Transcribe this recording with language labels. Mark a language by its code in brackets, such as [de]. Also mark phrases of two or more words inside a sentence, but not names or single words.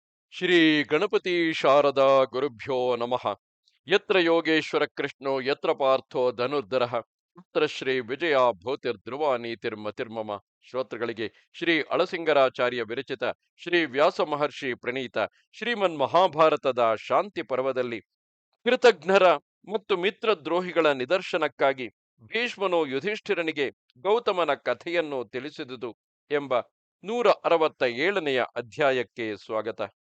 [sa] ಶ್ರೀ ಗಣಪತಿ ಶಾರದಾ ಗುರುಭ್ಯೋ ನಮಃ. ಯತ್ರ ಯೋಗೇಶ್ವರ ಕೃಷ್ಣೋ ಯತ್ರ ಪಾರ್ಥೋ ಧನುರ್ಧರಃ ತತ್ರ ಶ್ರೀ ವಿಜಯ ಭೂತಿರ್ಧ್ರುವ ನೀತಿರ್ಮತಿರ್ಮಮ. [kn] ಶ್ರೋತೃಗಳಿಗೆ ಶ್ರೀ ಅಳಸಿಂಗರಾಚಾರ್ಯ ವಿರಚಿತ ಶ್ರೀ ವ್ಯಾಸ ಮಹರ್ಷಿ ಪ್ರಣೀತ ಶ್ರೀಮನ್ ಮಹಾಭಾರತದ ಶಾಂತಿ ಪರ್ವದಲ್ಲಿ ಕೃತಜ್ಞರ ಮತ್ತು ಮಿತ್ರದ್ರೋಹಿಗಳ ನಿದರ್ಶನಕ್ಕಾಗಿ ಭೀಷ್ಮನು ಯುಧಿಷ್ಠಿರನಿಗೆ ಗೌತಮನ ಕಥೆಯನ್ನು ತಿಳಿಸಿದುದು ಎಂಬ 167ನೆಯ ಅಧ್ಯಾಯಕ್ಕೆ ಸ್ವಾಗತ.